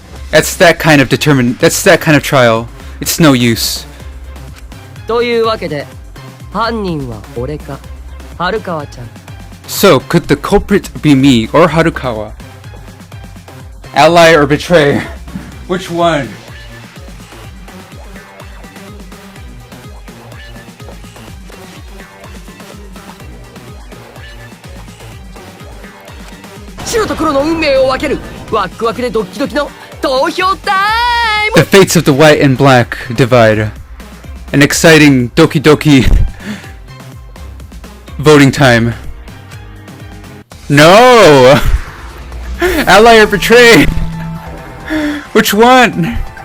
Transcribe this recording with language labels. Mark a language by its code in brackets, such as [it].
[en] That's that kind of trial. It's no use. [ja] というわけで、犯人は俺か、春川ちゃん。 [en] So, could the culprit be me or Harukawa? Ally or betray? Which one? [ja] 白と黒の運命を分けるワックワクでドッキドキの投票タイム。 [en] The fates of the white and black divide. An exciting Doki Doki voting time. No! Ally or betray? Which one?